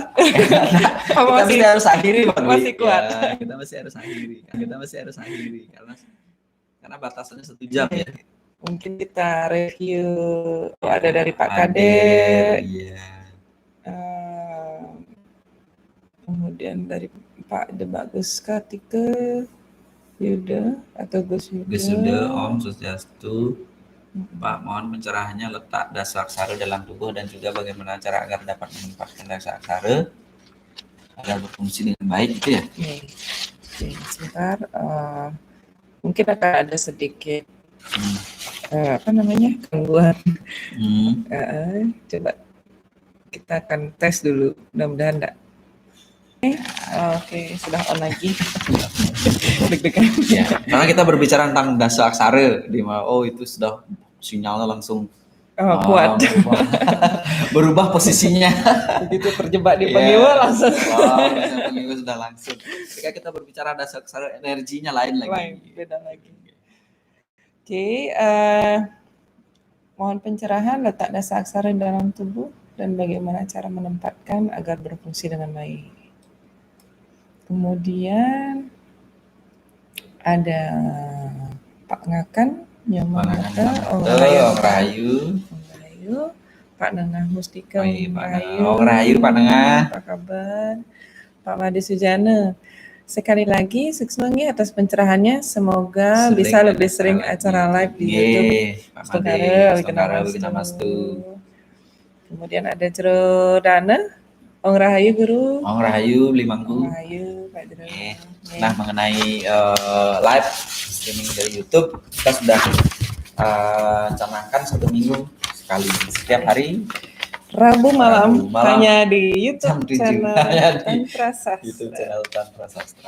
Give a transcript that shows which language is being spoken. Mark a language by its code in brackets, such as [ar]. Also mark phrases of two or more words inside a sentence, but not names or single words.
[id] Kita harus akhiri, Pak. Masih kuat. Ya, kita masih harus akhiri. Karena batasannya 1 jam ya. Mungkin kita review ada dari Pak Kader. Iya. Kemudian dari Pak Debagus Kartika Yuda atau Gus Yuda. Gus Yuda, [ban] Om Swastiastu. [id] Pak, mohon pencerahannya letak dasar aksara dalam tubuh dan juga bagaimana cara agar dapat menempatkan dasar aksara agar berfungsi dengan baik gitu ya. Oke, sebentar. Mungkin akan ada sedikit gangguan. Coba kita akan tes dulu, mudah-mudahan enggak. Oke, sudah on lagi. Deg-degan. Ya, karena kita berbicara tentang dasa aksara, di mana itu sudah sinyalnya langsung Kuat. berubah posisinya. Begitu terjebak di Iya. pengiwa langsung. Pengiwa sudah langsung. Ketika kita berbicara dasa aksara, energinya lain lagi. Beda lagi. Oke, mohon pencerahan letak dasa aksara dalam tubuh dan bagaimana cara menempatkan agar berfungsi dengan baik. Kemudian ada Pak Ngakan, Nyaman Mata, [ban] Ong Rahayu, [id] Pak Nengah Mustika, [ban] Ong Rahayu, Pak Nengah. [id] apa kabar? Pak Madi Sujana. Sekali lagi, sukses atas pencerahannya. Semoga bisa lebih sering acara live di YouTube. Pak Made, Kemudian ada Jero Dana, [ban] Ong Rahayu [id] Guru. [ban] Ong Rahayu, Beli Manggu. Ong Rahayu, Pak Jero. [id] Nah, mengenai [en] live streaming [id] dari YouTube, kita sudah canangkan 1 minggu sekali, setiap hari. Rabu malam hanya di YouTube channel Tantra Sastra. YouTube channel Tantra Sastra.